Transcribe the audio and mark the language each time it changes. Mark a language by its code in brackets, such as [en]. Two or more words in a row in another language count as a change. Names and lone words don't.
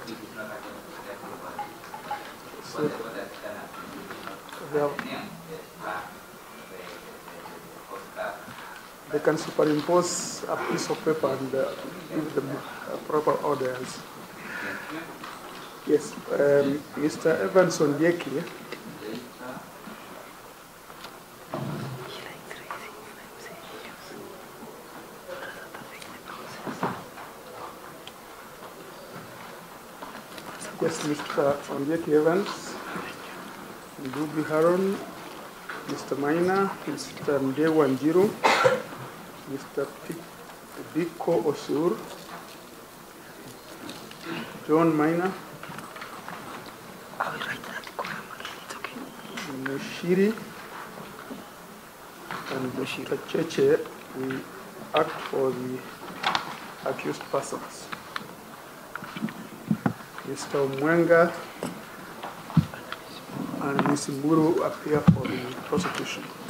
[en] It is not against exactly what the court has done as the name. They can superimpose a piece of paper and give them proper orders. Yes, Mr. Evans Mungiki. Yes, Mr. Mungiki Evans, Ndubi Haron, Mr. Maina, Mr. Mdewa Njiru, Mr. Biko Osur, John Maina, Mushiri, and Mr. Cheche, we act for the accused persons. Mr. Mwenga and Ms. Mburu appear for the prosecution.